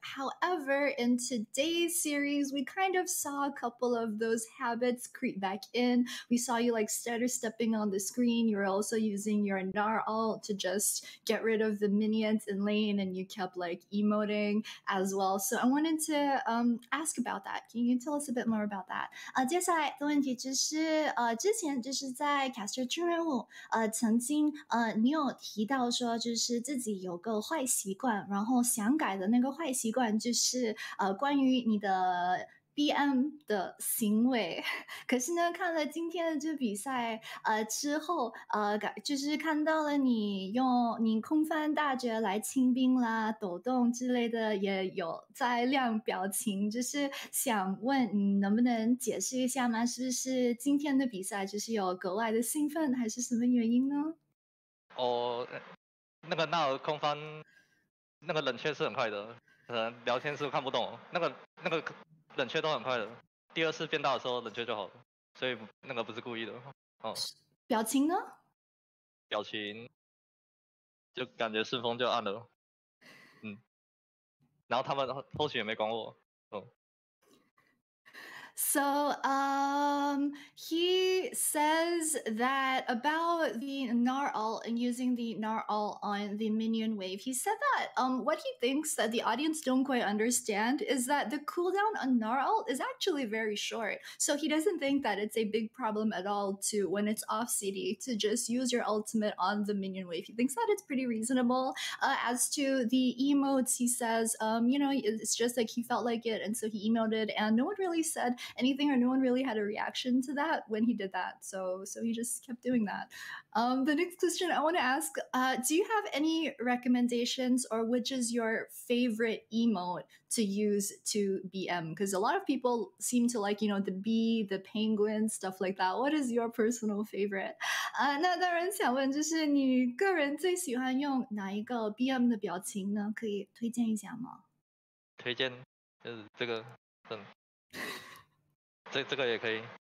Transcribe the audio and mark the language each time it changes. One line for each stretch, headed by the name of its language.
English: However, in today's series, we kind of saw a couple of those habits creep back in. We saw you like stutter stepping on the screen. You were also using your Gnar alt to just get rid of the minions in lane, and you kept like emoting as well. So I wanted to ask about that. Can you tell us a bit more about that?
Chinese: 接下来的问题就是之前就是在卡斯特军人物曾经你有提到说就是自己有个坏习惯，然后想改的那个坏习惯就是关于你的BM 的行为，可是呢，看了今天的这比赛之后，就是看到了你用你空翻大绝来清兵啦、抖动之类的，也有在亮表情，就是想问你能不能解释一下吗？是不是今天的比赛就是有格外的兴奋，还是什么原因呢？哦，那个纳尔空翻，那个冷却是很快的，可能聊天是看不懂，那个冷却都很快的。第二次变大的时候冷却就好了，所以那个不是故意的。哦，表情呢？表情就感觉顺风就按了，然后他们后续也没管我，
English: So he says that about the Gnar alt and using the Gnar alt on the minion wave. He said that what he thinks that the audience don't quite understand is that the cooldown on Gnar alt is actually very short. So he doesn't think that it's a big problem at all to, when it's off CD, to just use your ultimate on the minion wave. He thinks that it's pretty reasonable. As to the emotes, he says, it's just like he felt like it, and so he emoted, and no one really said anything, or no one really had a reaction to that when he did that. So he just kept doing that. The next question I want to ask, do you have any recommendations, or which is your favorite emote to use to BM? Because a lot of people seem to like, the bee, the penguin, stuff like that. What is your personal favorite?
Chinese: 那当然想问，就是你个人最喜欢用哪一个 BM 的表情呢？可以推荐一下吗？推荐就是这个，这个也可以。